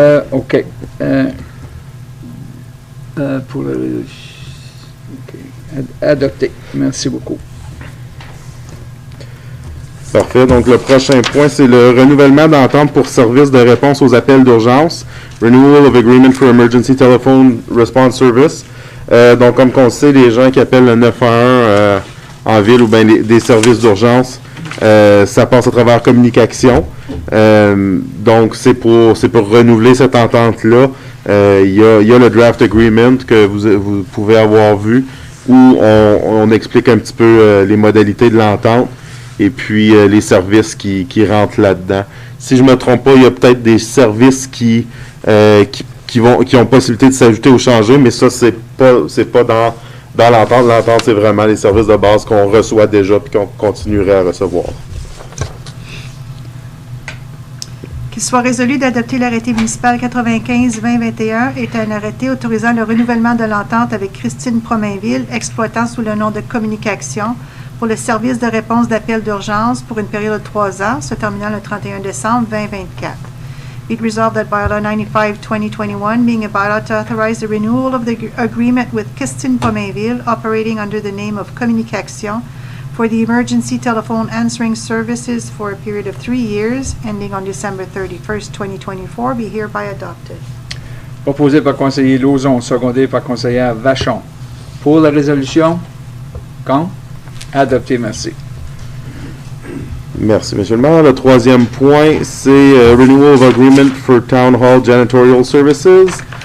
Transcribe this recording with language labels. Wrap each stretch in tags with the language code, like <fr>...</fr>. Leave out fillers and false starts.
<fr>OK. Pour la résolution. OK. Adopté. Merci beaucoup. Parfait. Donc, le prochain point, c'est le renouvellement d'entente pour service de réponse aux appels d'urgence.</fr> <en>Renewal of Agreement for Emergency Telephone Response Service.</en> <fr>Donc, comme on sait, les gens qui appellent le 911 en ville ou bien des services d'urgence, ça passe à travers communication. Donc, c'est pour renouveler cette entente-là. Il y a le</fr> <en>draft agreement</en> <fr>que vous pouvez avoir vu où on explique un petit peu les modalités de l'entente. Et puis les services qui rentrent là-dedans. Si je ne me trompe pas, il y a peut-être des services qui ont possibilité de s'ajouter ou changer, mais ça, c'est pas dans l'entente. L'entente, c'est vraiment les services de base qu'on reçoit déjà et qu'on continuerait à recevoir. Qu'il soit résolu d'adopter l'arrêté municipal 95-2021 est un arrêté autorisant le renouvellement de l'entente avec Christine Promainville, exploitant sous le nom de Communication, pour le service de réponse d'appel d'urgence pour une période de 3 ans, se terminant le 31 décembre 2024.</fr> <en>Be it resolved that bylaw 95-2021, being a bylaw to authorize the renewal of the agreement with Christine Promainville, operating under the name of Communication, for the emergency telephone answering services for a period of 3 years, ending on December 31st, 2024, be hereby adopted.</en> <fr>Proposé par conseiller Lauzon, secondé par conseillère Vachon. Pour la résolution? Contre? Adopté, merci. Merci, M. le maire. Le troisième point, c'est</fr> <en>Renewal of Agreement for Town Hall Janitorial Services.</en>